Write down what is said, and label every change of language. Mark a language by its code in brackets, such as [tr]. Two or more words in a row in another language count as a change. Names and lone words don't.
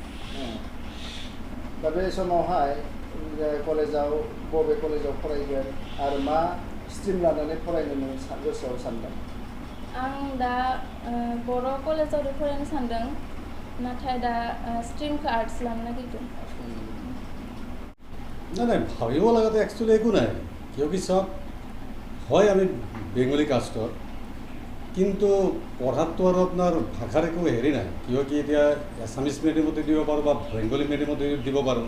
[brx] दा बे समावहाय कलेजाव बबे कलेजाव फरायगोन आरो मा स्ट्रिम लानानै फरायनो नों गोसोआव सानदों? आं दा बर' कलेजाव फरायनो सानदों, नाथाय दा स्ट्रिमखौ आर्टस लानो नागिरदों। [as] না ভাবিব লগাতে একচুৱেলি একো নাই, কিয় কি চাওক, হয় আমি বেংগলী কাষ্টৰ, কিন্তু পঢ়াততো আৰু আপোনাৰ ভাষাৰ একো হেৰি নাই। কিয় কি এতিয়া এছামিছ মিডিয়ামতে দিব পাৰোঁ বা বেংগলী মিডিয়ামতে দিব পাৰোঁ।